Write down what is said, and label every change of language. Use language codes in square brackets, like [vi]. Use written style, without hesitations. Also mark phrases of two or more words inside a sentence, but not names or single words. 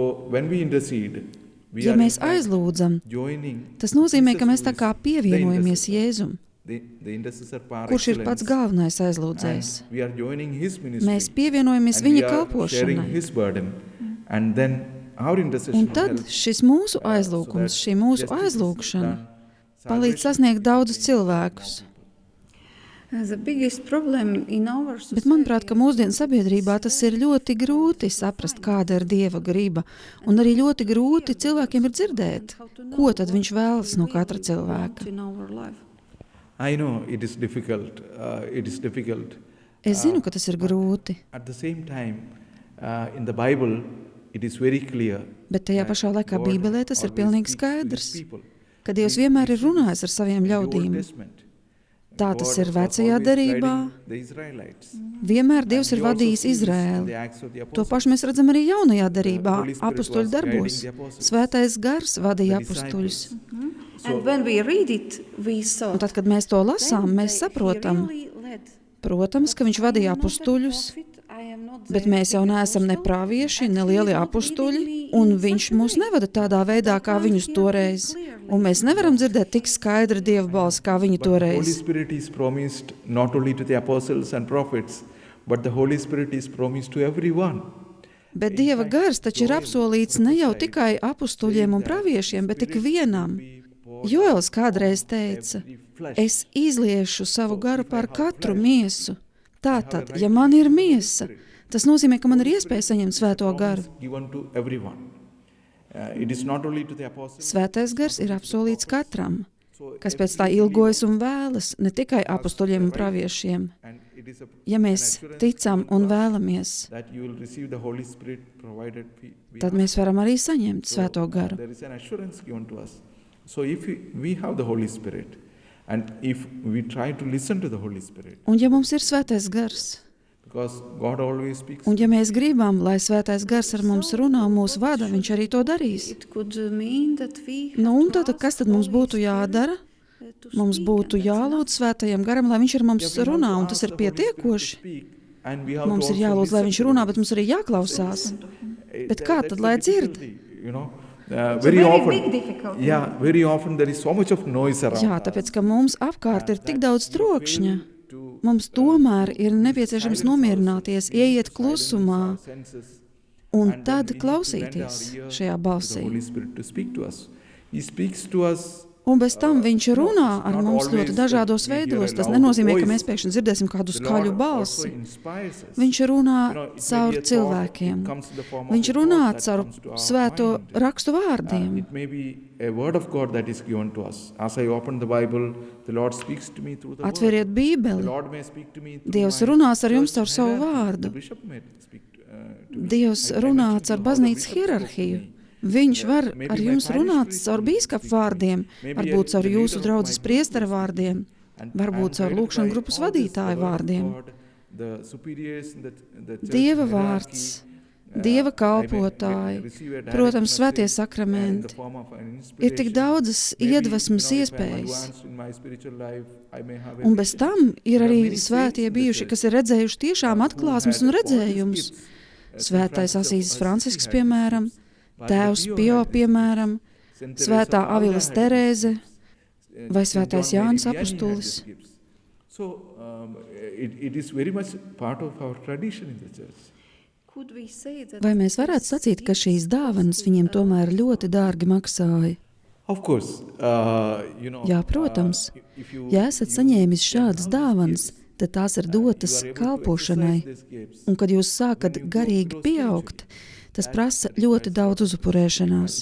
[lv] Ja mēs aizlūdzam, tas nozīmē, ka mēs tā kā pievienojamies Jēzum, kurš ir pats galvenais aizlūdzējs. Mēs pievienojamies viņa kalpošanai. Un tad šis mūsu aizlūgums, šī mūsu aizlūgšana palīdz sasniegt daudzus cilvēkus. [en] The biggest problem in our [lv] Bet manuprāt, ka mūsdienu sabiedrībā tas ir ļoti grūti saprast, kāda ir Dieva griba, un arī ļoti grūti cilvēkiem ir dzirdēt, ko tad viņš vēlas no katra cilvēka. [en] in our life. I know it is difficult. It is difficult. [lv] Es zinu, ka tas ir grūti, [en] At the same time, in the Bible, it is very clear. [lv] bet tajā pašā laikā [en] God [lv] Bībelē tas ir [en] always [lv] pilnīgi [en] speaks to his [lv] skaidrs, [en] people. [lv] ka Dievs vienmēr ir runājis ar saviem [en] In the [lv] ļaudīm. [en] Old Testament, [lv] Tā tas [en] God [lv] ir [en] was [lv] vecajā [en] always [lv] derībā. [en] guiding the Israelites. [lv] Vienmēr Dievs [en] And [lv] ir [en] we also [lv] vadījis [en] see this in [lv] Izraēlu. [en] the Acts of the [lv] To [en] Apostles. [lv] pašu mēs redzam arī jaunajā derībā, [en] Holy Spirit [lv] apustuļu [en] was [lv] darbos. [en] guiding the apostles. [lv] Svētais gars vadīja [en] The [lv] apustuļus. [en] And when we read it, we saw [lv] Un tad, kad mēs to lasām, mēs saprotam, protams, ka viņš vadīja apustuļus, bet mēs jau neesam ne pravieši, ne lieli apustuļi, un viņš mūs nevada tādā veidā, kā viņus toreiz. Un mēs nevaram dzirdēt tik skaidri Dieva balsi, kā viņi [en] But the Holy [lv] toreiz. [en] Spirit is promised not only to the apostles and prophets, but the Holy Spirit is promised to everyone. [lv] Bet Dieva gars taču ir apsolīts ne jau tikai apustuļiem un praviešiem, bet ik vienam. Joels kādreiz teica, es izliešu savu garu par katru miesu. Tātad, ja man ir miesa, tas nozīmē, ka man ir iespēja saņemt svēto garu. [en] Given to everyone. It is not only to the apostles. [lv] Svētais gars ir apsolīts katram, kas pēc tā ilgojas un vēlas, ne tikai apustuļiem un praviešiem. [en] And it is [lv] Ja mēs ticam un vēlamies, [en] that you will receive the Holy Spirit provided we [lv] tad mēs varam arī saņemt svēto garu. [en] There is an assurance given to us. So if we have the Holy Spirit, and if we try to listen to the Holy Spirit, [lv] Un ja mums ir svētais gars, [en] because God always speaks, [lv] un ja mēs gribam, lai svētais gars ar mums runā un mūs vada, viņš arī to darīs. [en] it could mean that we have [lv] Nu, un [en] to [lv] tad, kas [en] ask [lv] tad mums [en] Holy [lv] būtu [en] Spirit, [lv] jādara? [en] to [lv] Mums [en] speak, [lv] būtu [en] and that's [lv] jālūdz svētajam garam, lai viņš ar mums [en] Yeah, we have [lv] runā, [en] to [lv] un [en] ask [lv] tas ir [en] the Holy Spirit to [lv] pietiekoši. [en] speak, and we have [lv] Mums [en] to [lv] ir [en] also [lv] jālūdz, lai [en] listen [lv] viņš [en] to [lv] runā, [en] the [lv] bet mums arī jāklausās. Bet kā [en] That's [lv] tad, [en] the [lv] lai dzird? [en] difficulty, you know. It's a Very very often, big difficulty. yeah, very often there is so much of noise around. [lv] Jā, tāpēc, ka mums apkārt ir tik daudz trokšņa, mums tomēr ir nepieciešams nomierināties, ieiet klusumā un tad klausīties šajā balsī. Un bez tam viņš runā ar mums ļoti dažādos veidos. Tas nenozīmē, ka mēs pēkšņi dzirdēsim kādu skaļu balsi. Viņš runā caur cilvēkiem. Viņš runā caur svēto rakstu vārdiem. [en] It may be a word of God that is given to us. As I open the Bible, the Lord speaks to me through the word. [lv] Atveriet [en] The [lv] Bībeli. [en] Lord may speak to me through [lv] Dievs [en] my [lv] runās ar jums [en] church [lv] caur savu [en] hierarchy. [lv] vārdu. [en] The bishop may speak to me. [lv] Dievs [en] I [lv] runā [en] mentioned [lv] caur [en] how the [lv] baznīcas [en] bishop spoke to [lv] hierarhiju. [en] me. [lv] Viņš var [en] Maybe [lv] ar [en] my [lv] jums [en] parish [lv] runāt [en] priest [lv] caur [en] will [lv] bīskapu [en] speak to me. [lv] vārdiem, [en] Maybe [lv] varbūt caur [en] the [lv] jūsu [en] leader of [lv] draudzes [en] my [lv] priestera [en] group will [lv] vārdiem, [en] And [lv] varbūt [en] I'm [lv] caur [en] guided [lv] lūkšanu [en] by [lv] grupas [en] all this, [lv] vadītāju [en] the word of [lv] vārdiem. [en] God, the superiors in the church [lv] Dieva [en] hierarchy, [lv] vārds, Dieva kalpotāji, protams, svētie sakramenti. Ir tik daudzas iedvesmas iespējas. Un bez tam ir arī svētie bijuši, kas ir redzējuši tiešām atklāsmes un redzējumus. Svētais Asīzes Francisks, piemēram, Tēvs Pio, piemēram, Svētā Avilas Terēze vai Svētais Jānis Apustulis. [en] So it is very much part of our tradition in the church. Could we say that [lv] Vai mēs varētu sacīt, ka šīs dāvanas viņiem tomēr ļoti dārgi maksāja? [en] Of course, you know. [lv] Jā, protams. Ja esat saņēmis šādas dāvanas, tad tās ir dotas kalpošanai. Un kad jūs sākat garīgi pieaugt, tas prasa ļoti daudz uzupurēšanās.